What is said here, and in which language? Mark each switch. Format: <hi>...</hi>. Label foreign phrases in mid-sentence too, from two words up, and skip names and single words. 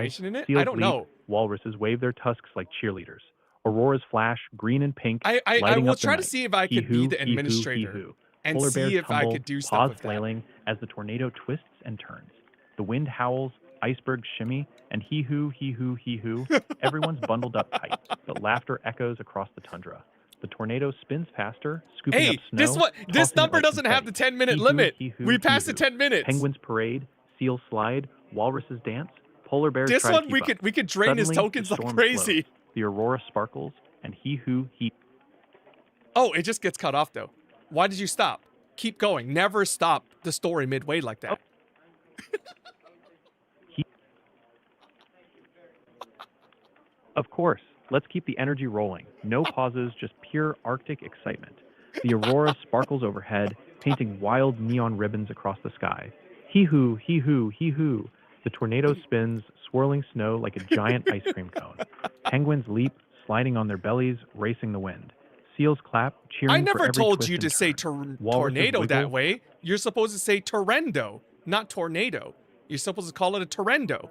<en>information in it. seals I don't leap, know. Walruses wave their tusks like cheerleaders. Auroras flash, green and pink, I lighting will up the try to night. see if I could be the administrator and Polar see bears if I tumble, could do stuff paws with that. flailing as the tornado twists and turns. The wind howls, icebergs shimmy, and hee-hoo, hee-hoo, hee-hoo. Everyone's bundled up tight, but laughter echoes across the tundra. The tornado spins faster, scooping up Hey, snow. this tossing it number like doesn't have the confetti. 10-minute Hee-hoo, limit. hee-hoo, We passed the hee-hoo. 10 minutes. Penguins parade, seals slide, walruses dance, polar bears This try one to keep up. we could drain his Suddenly, tokens the like storm crazy. slows. The aurora sparkles, and hee-hoo, hee. Oh, it just gets cut off though. Why did you stop? Keep going. Never stop the story midway like that. Of course, let's keep the energy rolling. No pauses, just pure Arctic excitement. The aurora sparkles overhead, painting wild neon ribbons across the sky. Hee-hoo, hee-hoo, hee-hoo. The tornado spins, swirling snow like a giant ice cream cone. Penguins leap, sliding on their bellies, racing the wind. Seals clap, cheering I for never every told twist you and to say turn. tornado Walruses that wiggle. way. You're supposed to say torrendo, not tornado. You're supposed to call it a torrendo.</en>